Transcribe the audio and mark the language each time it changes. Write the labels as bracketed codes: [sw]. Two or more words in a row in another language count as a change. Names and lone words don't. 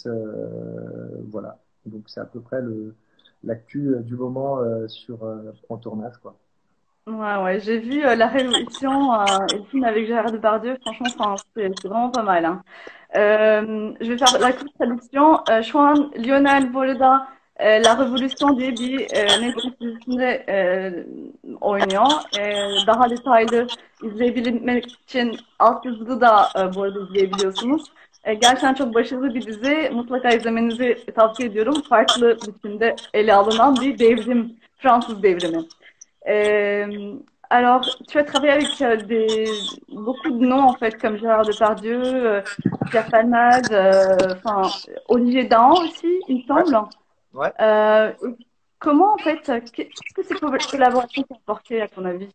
[fr] Voilà. Donc c'est à peu près l'actu du moment en tournage, quoi. Ouais, j'ai vu La Révolution et le film avec Gérard Depardieu. Franchement, enfin, c'est vraiment pas mal, hein. Je vais faire la courte traduction. [tr] Şu an Lionel burada La Revolution diye bir Netflix dizisinde oynuyor. Daha detaylı izleyebilmek için altyazılı da bu arada izleyebiliyorsunuz. Gerçekten çok başarılı bir dizi. Mutlaka izlemenizi tavsiye ediyorum. Farklı biçimde ele alınan bir devrim, Fransız devrimi. [fr] Alors, tu as travaillé avec beaucoup de noms, en fait, comme Gérard Depardieu, Pierre Palmade, enfin, Olivier Dahan aussi, il me Ouais, semble. ouais. Euh, Comment, en fait, qu'est-ce que ces collaborations t'ont apporté, à ton avis?